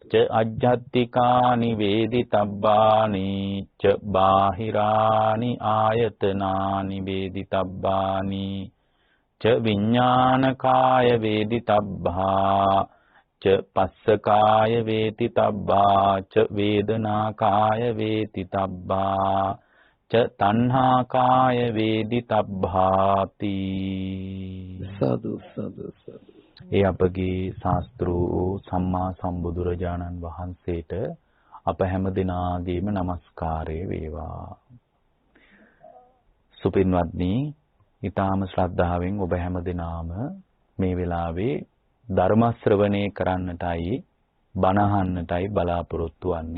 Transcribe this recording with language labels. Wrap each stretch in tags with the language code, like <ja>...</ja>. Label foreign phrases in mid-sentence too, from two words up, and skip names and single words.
<pi>ච අජ්ජත්තිකානි වේදිතබ්බානි ච බාහිරානි ආයතනානි වේදිතබ්බානි ච විඥානකාය වේදිතබ්බා ච පස්සකාය වේදිතබ්බා ච වේදනාකාය වේදිතබ්බා ච තණ්හාකාය වේදිතබ්බාති.</pi> <si>සාදු සාදු සාදු. ඒ අපගේ ශාස්ත්‍රෝ සම්මා සම්බුදුරජාණන් වහන්සේට අප හැම දිනාගේම নমස්කාරය වේවා. සුපින්වත්නි, ඊටාම ශ්‍රද්ධාවෙන් ඔබ හැම දිනාම මේ වෙලාවේ ධර්ම ශ්‍රවණය කරන්නටයි බණ අහන්නටයි බලාපොරොත්තු වෙන්නේ.</si>